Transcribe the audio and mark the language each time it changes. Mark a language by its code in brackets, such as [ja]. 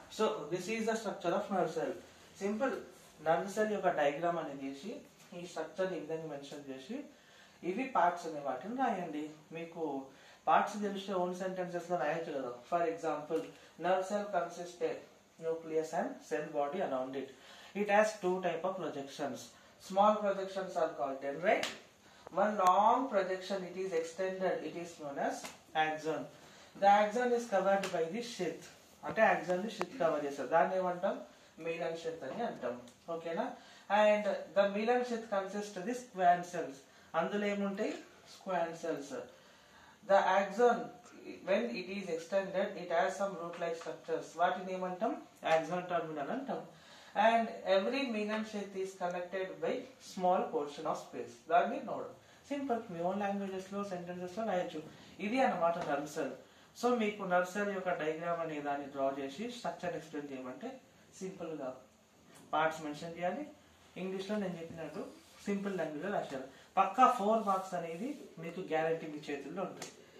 [en] So this is the structure of nerve cell. [te] Simple nerve cell యొక్క diagram అనేది చేసి ఈ స్ట్రక్చర్ ని విధంగా మెన్షన్ చేసి ఇవి పార్ట్స్ అనే వాటిని రాయండి. మీకు పార్ట్స్ తెలిస్తే ఓన్ సెంటెన్సెస్ లో రాయొచ్చు కదా. [en] For example nerve cell consist nucleus and cell body around it. It has two type of projections. Small projections are called dendrite. One long projection, it is extended, it is known as axon. The axon is covered by the sheath. [te] అంటే axon ని sheath cover చేస్తారు, దాన్ని ఏమంటాం, melon sheath అని అంటాం. ఓకేనా? [en] And the myelin sheath consists of the squam cells. [te] అందులో ఏముంటాయి, squam cells. [en] The axon when it is extended, it has some root like structures. [te] వాటిని ఏమంటాం, axon terminal అంటాం. [en] And every melan sheath is connected by small portion of space. [te] దాన్ని node. Simple, మీ own languages లో sentences లో రాయొచ్చు. ఇది అన్నమాట nerve cell. So మీకు నర్వ్ సెల్ యొక్క డయాగ్రామ్ అనే దాన్ని డ్రా చేసి స్ట్రక్చర్ ఎక్స్ప్లెయిన్ చేయమంటే సింపుల్ గా పార్ట్స్ మెన్షన్ చేయాలి. ఇంగ్లీష్ లో నేను చెప్పినట్టు సింపుల్ లాంగ్వేజ్ లో రాశారు. పక్కా 4 మార్క్స్ అనేది మీకు గ్యారెంటీ మీ చేతుల్లో ఉంటుంది.